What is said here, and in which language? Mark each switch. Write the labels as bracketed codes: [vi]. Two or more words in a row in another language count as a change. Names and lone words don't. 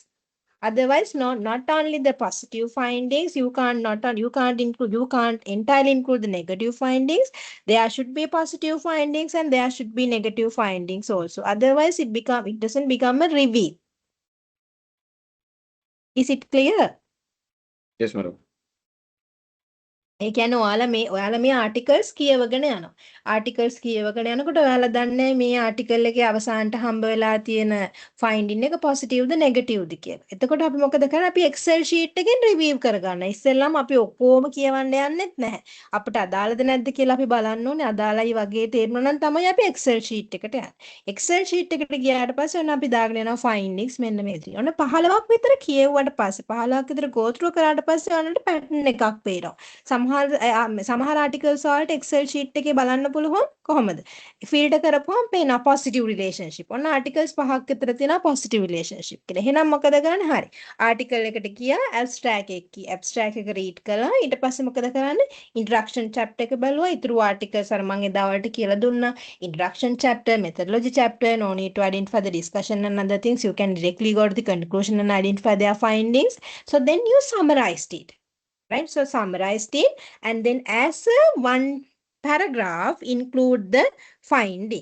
[en] Otherwise, not only the positive findings, you can't entirely include the negative findings. There should be positive findings and there should be negative findings also. Otherwise, it doesn't become a review. Is it clear? Yes, madam. [si] ඒ කියන්නේ ඔයාලා මේ ආටිකල්ස් කියවගෙන යනවා. ආටිකල්ස් කියවගෙන යනකොට ඔයාලා දන්නේ මේ ආටිකල් එකේ අවසානට හම්බ වෙලා තියෙන ෆයින්ඩින් එක පොසිටිව්ද නෙගටිව්ද කියලා. එතකොට අපි මොකද කරන්නේ? අපි [en] Excel sheet [si] එකෙන් රිවිව් කරගන්න. ඉස්සෙල්ලාම අපි ඔක්කොම කියවන්න යන්නෙත් නැහැ. අපිට අදාළද නැද්ද කියලා අපි බලන්න ඕනේ. අදාළයි වගේ තේරුණා නම් තමයි අපි [en] Excel sheet [si] එකට යන්නේ. [en] Excel sheet [si] එකට ගියාට පස්සේ ඔන්න අපි දාගෙන යනවා findings මෙන්න මේ විදිහට. ඔන්න 15ක් විතර කියවුවට පස්සේ 15ක් විතර [en] go through [si] කරාට පස්සේ ඔන්නට pattern එකක් පේනවා. සමහර ආටිකල්ස් වලට Excel sheet එකේ බලන්න පුළුවන් කොහොමද? ෆිල්ටර් කරපුවම පේනවා [en] positive relationship. [si] ඔන්න ආටිකල්ස් 5ක් විතර තියෙනවා [en] positive relationship [si] කියලා. එහෙනම් මොකද ගන්න? හරි. ආටිකල් එකට ගියා abstract එක read කළා. ඊට පස්සේ මොකද කරන්නේ? [en] introduction chapter [si] එක බලුවා. ඊතුරු ආටිකල්ස් අර මම එදා වලට කියලා දුන්නා. [en] introduction chapter, methodology chapter, no need to identify the discussion and other things. You can directly go to the conclusion and identify their findings. So then you summarized it. Right, so summarized it, and then as a one paragraph include the finding.